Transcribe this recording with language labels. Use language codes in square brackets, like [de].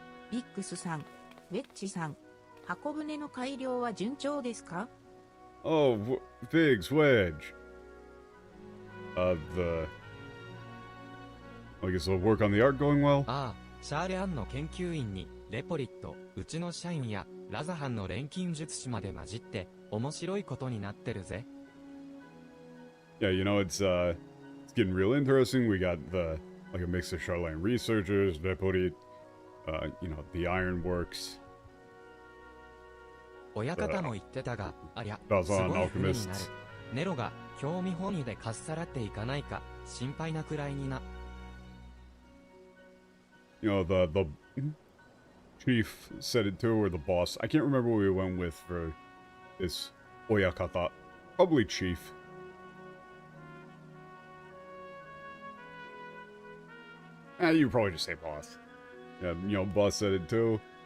[ja] ビックスさん、ウェッジさん、箱舟の改良は順調ですか? [en] Oh, Biggs, Wedge. I guess the work on the art going well? [ja] ああ、シャーレアンの研究員に、レポリット、うちの社員や、ラザハンの錬金術師まで混じって、面白いことになってるぜ。 [en] Yeah, it's getting real interesting. We got like a mix of Charlene researchers, Leporit, the ironworks. [ja] 親方も言ってたが、ありゃ、すごい船になる。ネロが興味本位でかっさらっていかないか、心配なくらいにな。 [en] The chief said it too, or the boss. I can't remember what we went with for this Oyakata. Probably chief. You probably just say boss. Yeah, boss said it too.